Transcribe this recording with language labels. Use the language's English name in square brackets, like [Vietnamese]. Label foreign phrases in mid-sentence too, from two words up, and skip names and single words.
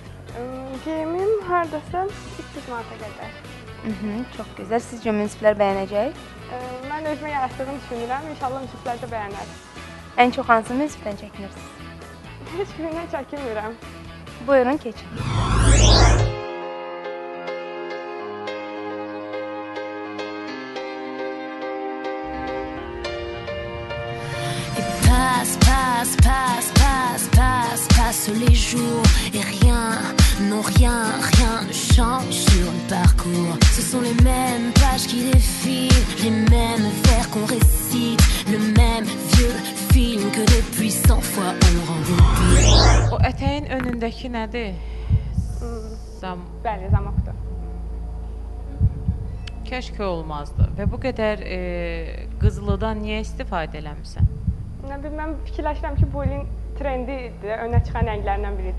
[Azerbaijani] Geyimim hardasa 300 manata qədər. Çox gözəl. Sizcə münsiflər bəyənəcək? Mən özümə yaraşdığını düşünürəm. İnşallah münsiflər də bəyənər. Ən çox hansı münsifdən çəkinirsiniz? Heç birindən çəkinmirəm. Buyurun, keçin. [French] Passe les jours et rien ne change sur le parcours. Ce sont les mêmes pages qui défilent, les mêmes vers qu'on récite, le même vieux film que depuis 100 fois on rencontre. [Azerbaijani] O ətəyin önündəki nədir? Bəli, zamokdur. Kəşke olmazdı və bu qədər qızılıdan niyə istifadə eləmirsən? Nə bilim, mən fikirləşirəm ki, bu ilin trendidir, önə çıxan rənglərdən biridir.